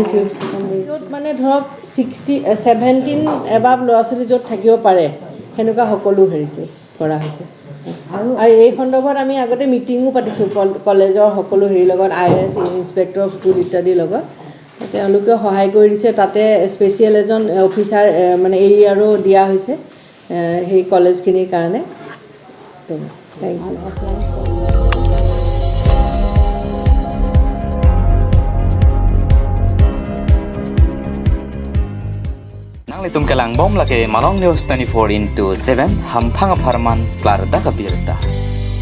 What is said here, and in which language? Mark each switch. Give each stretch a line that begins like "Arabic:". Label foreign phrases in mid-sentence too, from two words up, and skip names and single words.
Assamese: ইউ য'ত মানে ধৰক 17 এবাব ল'ৰা ছোৱালী য'ত থাকিব পাৰে সেনেকুৱা সকলো হেৰিটো কৰা হৈছে আৰু এই সন্দৰ্ভত আমি আগতে মিটিঙো পাতিছোঁ কলেজৰ সকলো হেৰিৰ লগত IAS
English: inspector of school
Assamese: ইত্যাদিৰ লগত তেওঁলোকে সহায় কৰি দিছে তাতে স্পেচিয়েল এজন অফিচাৰ মানে এৰিয়াৰো দিয়া হৈছে সেই কলেজখিনিৰ কাৰণে
English: Thank you.
Karbi: Nang litum kelang bom lake malong news 24/7 hampang aparman klar da kabirta.